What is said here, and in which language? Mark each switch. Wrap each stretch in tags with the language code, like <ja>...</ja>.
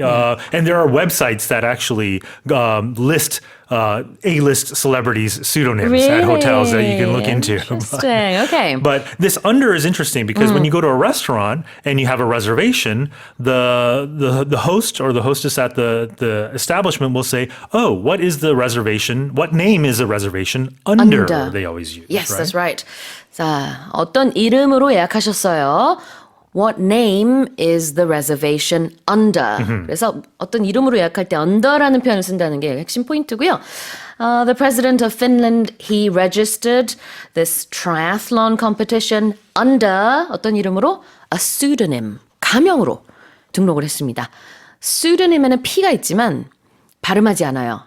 <en>And there are websites that actually list A-list celebrities' pseudonyms at hotels that you can look into. Interesting. Okay. But this under is interesting because when you go to a restaurant and you have a reservation, the host or the hostess at the establishment will say, "Oh, what is the reservation? What name is the reservation under?" They always use. Yes, right? that's right.</en> <ko>자, 어떤 이름으로 예약하셨어요?</ko> <en>What name is the reservation under?</en> <ko>그래서 어떤 이름으로 예약할 때 under라는 표현을 쓴다는 게 핵심 포인트고요.</ko> <en>The president of Finland, he registered this triathlon competition under 어떤 이름으로?</en> <ko>A pseudonym, 가명으로 등록을 했습니다. pseudonym에는 P가 있지만 발음하지 않아요.</ko>